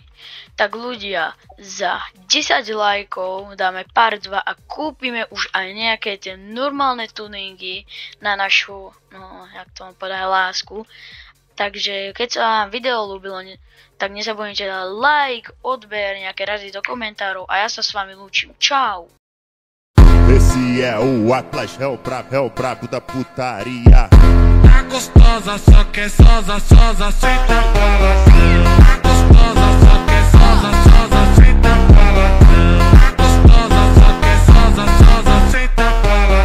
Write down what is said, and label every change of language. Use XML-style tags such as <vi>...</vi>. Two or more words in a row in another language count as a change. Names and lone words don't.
<sk>Tak ľudia, za 10 lajkov dáme part 2 a kúpime už aj nejaké tie normálne tuningy na našu, no, jak to mám povedať, lásku. Takže keď sa vám video ľúbilo, tak nezabudnite dať like, odber, nejaké razy do komentárov a ja sa s vami lúčim. Čau!</sk> <pt>Esse é o Atlas, é o brabo da putaria. Tá gostosa, só que é sosa, senta pra lá. Tá gostosa, só que é sosa, senta pra lá. Tá gostosa, só que é sosa, senta pra lá.</pt>